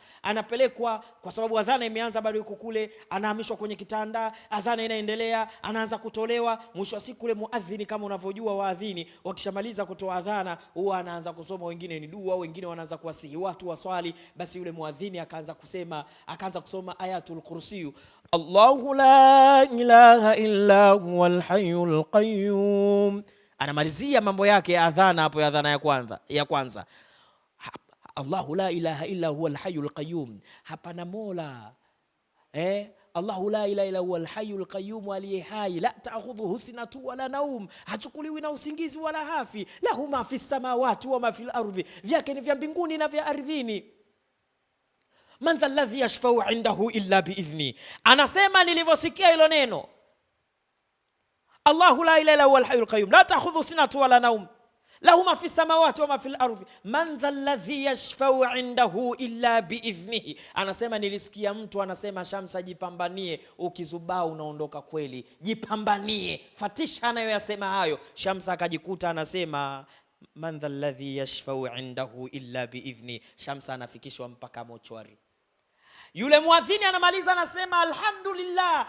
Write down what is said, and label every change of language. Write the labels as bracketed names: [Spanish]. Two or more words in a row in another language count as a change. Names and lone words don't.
[Swahili] Anapelekwa kwa sababu adhana imeanza, bado yuko kule, anahamishwa kwenye kitanda, adhana inaendelea, anaanza kutolewa. Mwisho wa siku ule muadhini, kama unavyojua waadhini wakishamaliza kutoa adhana huwa anaanza kusoma, wengine ni dua, wengine wanaanza kuwasihi watu waswali. Basi yule muadhini akaanza kusoma ayatul kursi, [Arabic] الله لا إله إلا هو الحي القيوم [Swahili] Anamalizia mambo yake ya adhana hapo, ya adhana ya kwanza. [Arabic] الله لا إله إلا هو الحي القيوم, [Swahili] hapana mola [Arabic] الله لا إله إلا هو الحي القيوم, [Swahili] aliye hai, [Arabic] لا تأخذه سنة ولا نوم, [Swahili] hachukuliwi na usingizi wala hafi, [Arabic] له ما في السماوات وما في الأرض, [Swahili] vyake ni vya mbinguni na vya ardhini. [Arabic] من ذا الذي يشفع عنده إلا بإذن, [Swahili] anasema nilivyosikia hilo neno [Arabic] الله لا إله إلا هو الحي القيوم لا تأخذه سنة ولا نوم له ما في السماوات وما في الأرض من ذا الذي يشفع عنده إلا بإذنه. [Swahili] Anasema nilisikia mtu anasema, Shamsa, jipambanie, ukizubaa unaondoka kweli, jipambanie, fatisha anayoyasema hayo. Shamsa akajikuta anasema [Arabic] من ذا الذي يشفع عنده إلا بإذن. [Swahili] Shamsa anafikishwa mpaka mochwari. Yule muadhini anamaliza anasema alhamdulillah.